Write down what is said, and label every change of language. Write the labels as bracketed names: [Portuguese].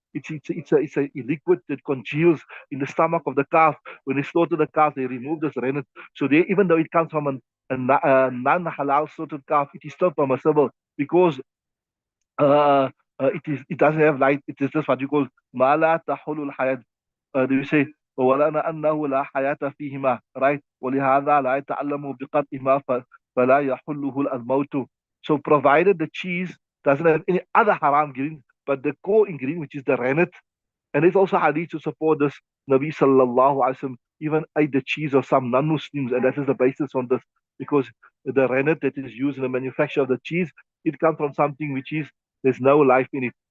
[English] It's a liquid that congeals in the stomach of the calf. When they slaughter the calf, they remove this rennet. So they, even though it comes from a non-halal slaughtered calf, it is still permissible because it doesn't have light. It is just what you call mala tahulul hayat. They say [Arabic] ولنا أنه لا حياة فيهما, right? ولهذا لا يتعلم بقطعهما فلا يحله الموت. [English] So provided the cheese doesn't have any other haram ingredient, but the core ingredient, which is the rennet, and there's also hadith to support this. Nabi sallallahu alaihi wasallam, even ate the cheese of some non-Muslims, and that is the basis on this, because the rennet that is used in the manufacture of the cheese, it comes from something which is, there's no life in it.